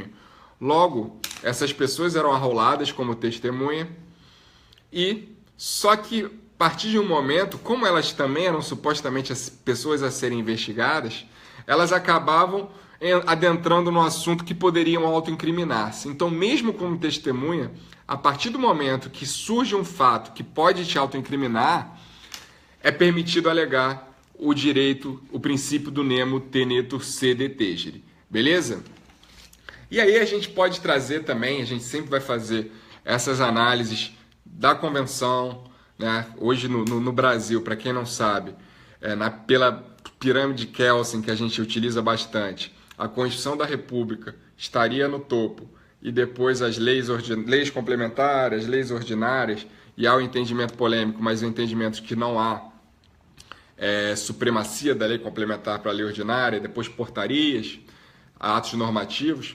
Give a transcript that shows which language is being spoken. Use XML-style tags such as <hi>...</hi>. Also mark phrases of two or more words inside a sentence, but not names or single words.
<pt>Logo, essas pessoas eram arroladas como testemunha e só que a partir de um momento, como elas também eram supostamente as pessoas a serem investigadas, elas acabavam adentrando no assunto que poderiam autoincriminar-se. Então, mesmo como testemunha, a partir do momento que surge um fato que pode te autoincriminar, é permitido alegar o princípio do</pt> <la>nemo tenetur sede tangere.</la> <pt>Beleza? E aí a gente pode trazer também, a gente sempre vai fazer essas análises da convenção, né? Hoje no Brasil, para quem não sabe, pela pirâmide Kelsen, que a gente utiliza bastante, a Constituição da República estaria no topo e depois as leis complementares, leis ordinárias, e há o entendimento polêmico, mas o entendimento que não há supremacia da lei complementar para a lei ordinária, depois portarias, atos normativos.</pt>